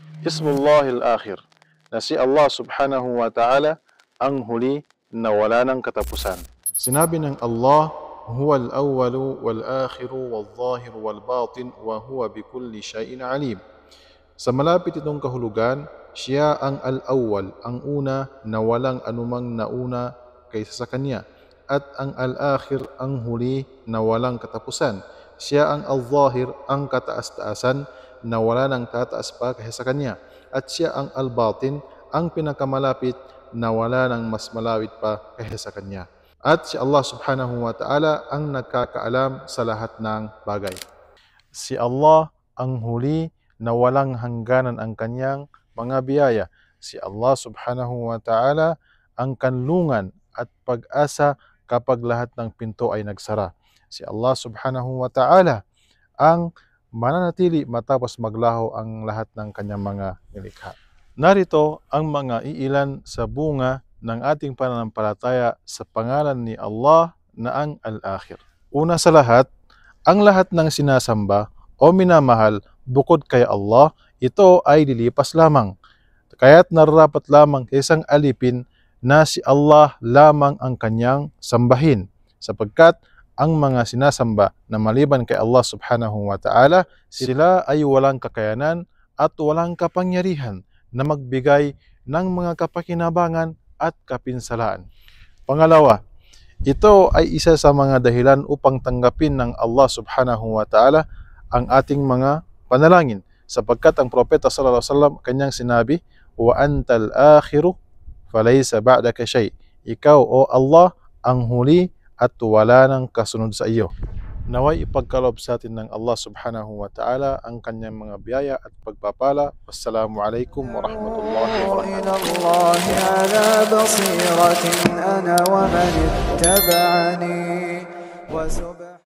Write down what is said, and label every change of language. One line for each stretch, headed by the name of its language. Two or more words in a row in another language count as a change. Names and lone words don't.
Arabic: اسم الله الآخر,
Filipino: na si Allah
Arabic: سبحانه وتعالى
Filipino: ang huli na wala ng katapusan. Sinabi ng Allah,
Arabic: هو الأول والآخر والظاهر والباطن وهو بكل شيء عليم.
Filipino: Sa malapit itong kahulugan, siya ang al-awwal, ang una na walang anumang nauna kaysa sa kanya, at ang al-akhir, ang huli na walang katapusan. Siya ang al-zahir, ang kataas-taasan na wala ng tataas pa kaysa sa kanya, at siya ang al-batin, ang pinakamalapit na wala ng mas malapit pa kaysa sa kanya. At si Allah
Arabic: سبحانه وتعالى
Filipino: ang nagkakaalam sa lahat ng bagay. Si Allah ang huli na walang hangganan ang kanyang mga biyaya. Si Allah
Arabic: سبحانه وتعالى
Filipino: ang kanlungan at pag-asa kapag lahat ng pinto ay nagsara. Si Allah
Arabic: سبحانه وتعالى
Filipino: ang mananatili matapos maglaho ang lahat ng kanyang mga nilikha. Narito ang mga iilan sa bunga ng ating pananampalataya sa pangalan ni Allah na ang Al-Akhir. Una sa lahat, ang lahat ng sinasamba o minamahal bukod kay Allah, ito ay lilipas lamang. Kaya't nararapat lamang isang alipin na si Allah lamang ang kanyang sambahin, sapagkat ang mga sinasamba na maliban kay Allah
Arabic: سبحانه وتعالى,
Filipino: sila ay walang kakayanan at walang kapangyarihan na magbigay ng mga kapakinabangan at kapinsalaan. Pangalawa, ito ay isa sa mga dahilan upang tanggapin ng Allah
Arabic: سبحانه وتعالى
Filipino: ang ating mga panalangin, sapagkat ang propeta
Arabic: صلى الله عليه وسلم
Filipino: kanyang sinabi,
Arabic: وأنت الآخر فليس بعدك شيء.
Filipino: Ikaw o Allah ang huli at wala nang kasunod sa iyo. Naway ipagkaloob sa atin ng Allah
Arabic: سبحانه وتعالى
Filipino: ang kanyang mga biyaya at pagpapala.
Arabic: والسلام عليكم ورحمة الله وبركاته.